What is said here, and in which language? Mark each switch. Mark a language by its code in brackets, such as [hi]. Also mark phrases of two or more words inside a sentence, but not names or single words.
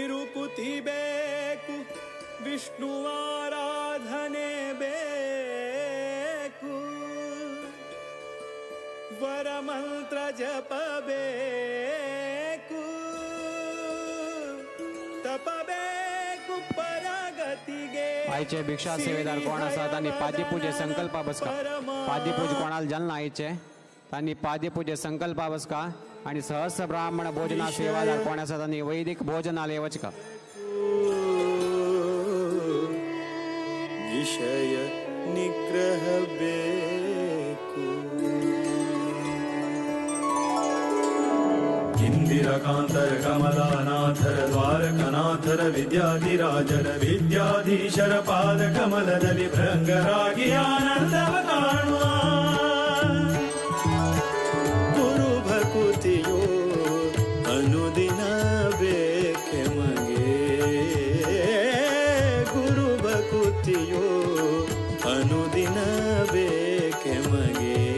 [kn] ವಿಭೂತಿ ಬೇಕು, ವಿಷ್ಣುವಾರಾಧನೆ ಬೇಕು, ವರಮಂತ್ರ ಜಪಬೇಕು, ತಪಬೇಕು ಪರಗತಿಗೆ. [kok] आईचे भिक्षा सेवेदार कोण आसा तांणी पाद्यपूजे संकल्प बसका. पाद्यपूज कोणाला जालना आईचे तांणी पाद्यपूजे संकल्प बसका आणि सहस्र ब्राह्मण भोजना सेवादार कोण आसा तांणी वैदिक भोजनालय वचका. [kn] ವಿಷಯ ನಿಗ್ರಹ ಬೇಕು. ಇಂದಿರಕಾಂತರ ಕಮಲಾನಾಥರ ದ್ವಾರಕನಾಥರ ವಿದ್ಯಾಧಿರಾಜರ ವಿದ್ಯಾಧೀಶರ ಪಾದ ಕಮಲದಲ್ಲಿ ಭೃಂಗರಾಗಿ ಆನಂದವ ಕಾಣುವ. ಗುರು ಭಕುತಿಯೋ ಅನುದಿನ ಬೇಕೆ ಮಗೆ, ಗುರು ಭಕುತಿಯೋ ಅನುದಿನ ಬೇಕೆ ಮಗೆ.